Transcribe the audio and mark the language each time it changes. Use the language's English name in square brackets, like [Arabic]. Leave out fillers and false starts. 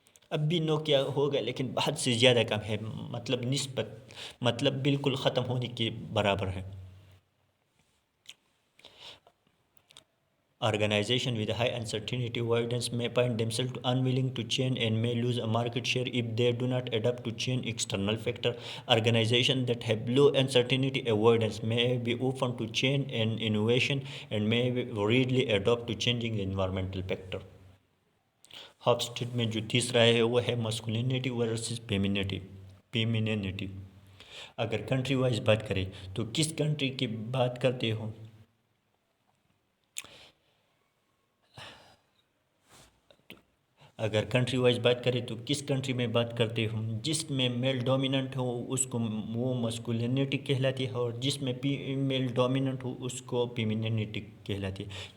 [Hindi] अब भी नोकिया होगा लेकिन बहुत से ज़्यादा कम है, मतलब निस्बत, मतलब बिल्कुल ख़त्म होने के बराबर है। [English] Organization with high uncertainty avoidance may find themselves unwilling to change and may lose a market share if they do not adapt to change external factor. Organizations that have low uncertainty avoidance may be open to change and innovation and may readily adapt to changing environmental factor. [Hindi] हॉपस्टेड में जो तीसरा है वो है masculinity versus femininity. अगर country wise बात करें तो किस कंट्री की बात करते हो, अगर कंट्री वाइज बात करें तो किस कंट्री में बात करते हो, जिसमें मेल डोमिनेंट हो उसको वो मस्कुलिनिटी कहलाती है और जिसमें फीमेल डोमिनेंट हो उसको फेमिनिटी कहलाती है।